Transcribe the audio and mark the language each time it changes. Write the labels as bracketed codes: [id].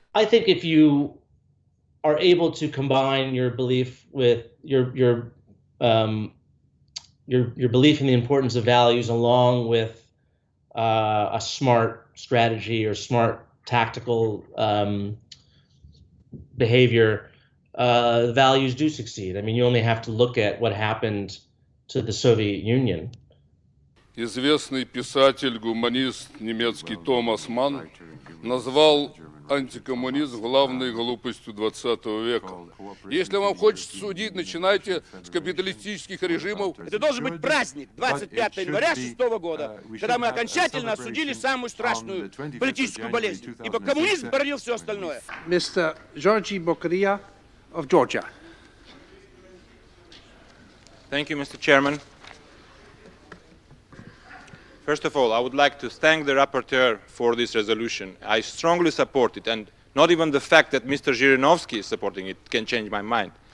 [en] I think if you are able to combine your belief with your belief in the importance of values, along with a smart strategy or smart tactical behavior, values do succeed. I mean, you only have to look at what happened to the Soviet Union. [ru] Известный писатель, гуманист немецкий Томас Манн назвал антикоммунизм главной глупостью 20 века. Если вам хочется судить, начинайте с капиталистических режимов. Это должен быть праздник 25 января 6 года, когда мы окончательно осудили самую страшную политическую болезнь, ибо коммунизм породил все остальное. [en] Mr. Georgi Bokерия of Georgia. Thank you, Mr. Chairman. First of all, I would like to thank the rapporteur for this resolution. I strongly support it, and not even the fact that Mr. Zhirinovsky is supporting it can change my mind.